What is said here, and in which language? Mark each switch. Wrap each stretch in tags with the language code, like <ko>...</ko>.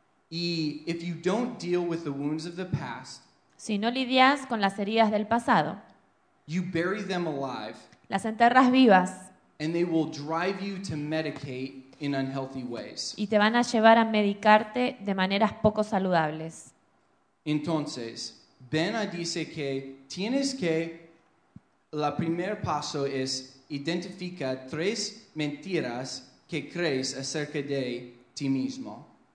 <en>Y if you don't deal with the wounds of the past,</en> <es>si no lidias con las heridas del pasado,</es> <en>you bury them alive,</en> <es>las enterras vivas,</es> <en>and they will drive you to medicate in unhealthy ways.</en> <es>Y te van a llevar a medicarte de maneras poco saludables. Entonces, Bena dice que tienes que, la primer paso es identifica 3 mentiras que crees acerca de ti mismo.</es>